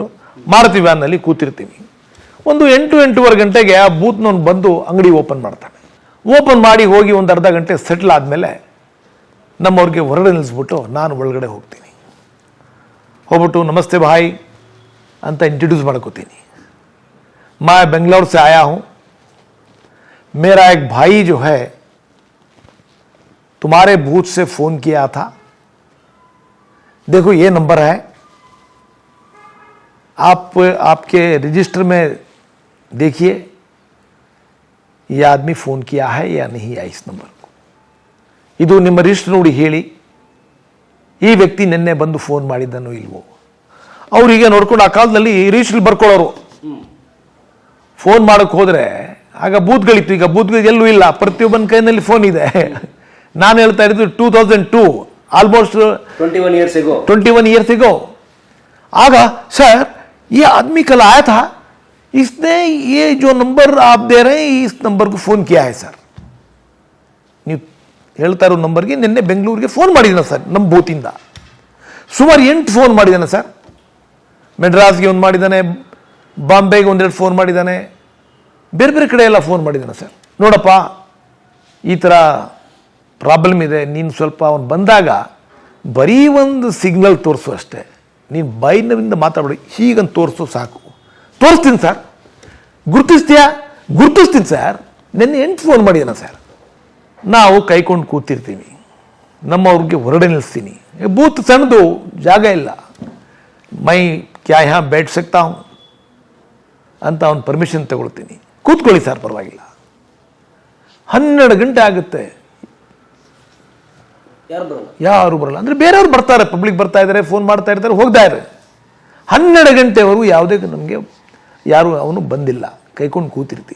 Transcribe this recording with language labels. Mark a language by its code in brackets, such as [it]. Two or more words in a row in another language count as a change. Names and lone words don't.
[kn] ಮಾರುತಿ ವ್ಯಾನ್ನಲ್ಲಿ ಕೂತಿರ್ತೀನಿ. ಒಂದು 8-8:15 ಗಂಟೆಗೆ ಆ ಬೂತ್ನವ್ನು ಬಂದು ಅಂಗಡಿ ಓಪನ್ ಮಾಡ್ತಾನೆ. ಓಪನ್ ಮಾಡಿ ಹೋಗಿ ಒಂದು ಅರ್ಧ ಗಂಟೆ ಸೆಟ್ಲ್ ಆದಮೇಲೆ ನಮ್ಮವ್ರಿಗೆ ಹೊರಗಡೆ ನಿಲ್ಲಿಸ್ಬಿಟ್ಟು ನಾನು ಒಳಗಡೆ ಹೋಗ್ತೀನಿ. ಹೋಗ್ಬಿಟ್ಟು [hi] नमस्ते भाई [kn] ಅಂತ ಇಂಟ್ರೊಡ್ಯೂಸ್ ಮಾಡ್ಕೋತೀನಿ. [hi] मैं बेंगलोर से आया हूँ, मेरा एक भाई जो है तुम्हारे बूथ से फ़ोन किया था, देखो ये नंबर है, आपके रजिस्टर में देखिए ये आदमी फ़ोन किया है या नहीं है इस नंबर को. [kn] ಇದು ನಿಮ್ಮ ರಿಜಿಸ್ಟರ್ ನೋಡಿ ಹೇಳಿ, ಈ ವ್ಯಕ್ತಿ ನಿನ್ನೆ ಬಂದು ಫೋನ್ ಮಾಡಿದ್ದನೋ ಇಲ್ವೋ. ಅವ್ರಿಗೆ ನೋಡ್ಕೊಂಡು ಆ ಕಾಲದಲ್ಲಿ ರಿಜಿಸ್ಟರ್ ಬರ್ಕೊಳ್ಳೋರು. ಫೋನ್ ಮಾಡೋಕ್ಕೆ ಹೋದರೆ ಆಗ ಬೂತ್ಗಳಿತ್ತು, ಈಗ ಬೂತ್ಗಳು ಎಲ್ಲೂ ಇಲ್ಲ, ಪ್ರತಿಯೊಬ್ಬನ ಕೈನಲ್ಲಿ ಫೋನ್ ಇದೆ. ನಾನು ಹೇಳ್ತಾ ಇರೋದು 2002, ಆಲ್ಮೋಸ್ಟ್ [en] 21 years ago. [hi] ಆಗ ಸರ್ ये आदमी कल आया था, इसने ये जो नंबर आप दे रहे हैं इस नंबर को फोन किया है सर. [kn] ನೀವು ಹೇಳ್ತಾ ಇರೋ ನಂಬರ್ಗೆ ನಿನ್ನೆ ಬೆಂಗಳೂರಿಗೆ ಫೋನ್ ಮಾಡಿದ್ದಾನೆ ಸರ್, ನಮ್ಮ ಬೂತಿಂದ ಸುಮಾರು 8 ಫೋನ್ ಮಾಡಿದ್ದಾನೆ ಸರ್. ಮೆಡ್ರಾಸ್ಗೆ ಒಂದು ಮಾಡಿದ್ದಾನೆ, ಬಾಂಬೆಗೆ 1-2 ಫೋನ್ ಮಾಡಿದ್ದಾನೆ, ಬೇರೆ ಬೇರೆ ಕಡೆ ಎಲ್ಲ ಫೋನ್ ಮಾಡಿದ್ದಾನೆ ಸರ್. ನೋಡಪ್ಪ, ಈ ಥರ ಪ್ರಾಬ್ಲಮ್ ಇದೆ, ನೀನು ಸ್ವಲ್ಪ ಅವನು ಬಂದಾಗ ಬರೀ ಒಂದು ಸಿಗ್ನಲ್ ತೋರಿಸು ಅಷ್ಟೇ, ನೀನು ಬೈನವಿಂದ ಮಾತಾಡಬೇಡಿ, ಹೀಗಂತ ತೋರಿಸು ಸಾಕು. ತೋರಿಸ್ತೀನಿ ಸರ್, ಗುರ್ತಿಸ್ತೀನಿ ಸರ್. ನೆನ್ನೆ 8 ಫೋನ್ ಮಾಡಿದ್ದಾನೆ ಸರ್. ನಾವು ಕೈಕೊಂಡು ಕೂತಿರ್ತೀವಿ, ನಮ್ಮವ್ರಿಗೆ ಹೊರಗಡೆ ನಿಲ್ಲಿಸ್ತೀನಿ. ಬೂತ್ ಸಣ್ಣದು, ಜಾಗ ಇಲ್ಲ. [hi] मैं क्या या बैठ सकता हूँ [kn] ಅಂತ ಅವ್ನು ಪರ್ಮಿಷನ್ ತಗೊಳ್ತೀನಿ. ಕೂತ್ಕೊಳ್ಳಿ ಸರ್, ಪರವಾಗಿಲ್ಲ. 12 ಗಂಟೆ ಆಗುತ್ತೆ, ಯಾರು ಬರಲ್ಲ. ಅಂದರೆ ಬೇರೆಯವ್ರು ಬರ್ತಾರೆ, ಪಬ್ಲಿಕ್ ಬರ್ತಾ ಇದ್ದಾರೆ, ಫೋನ್ ಮಾಡ್ತಾ ಇರ್ತಾರೆ, ಹೋಗ್ತಾ ಇದ್ದಾರೆ. 12 ಗಂಟೆವರೆಗೂ ಯಾವುದೇ ನಮಗೆ ಯಾರು ಅವನು ಬಂದಿಲ್ಲ, ಕೈಕೊಂಡು ಕೂತಿರ್ತೀವಿ.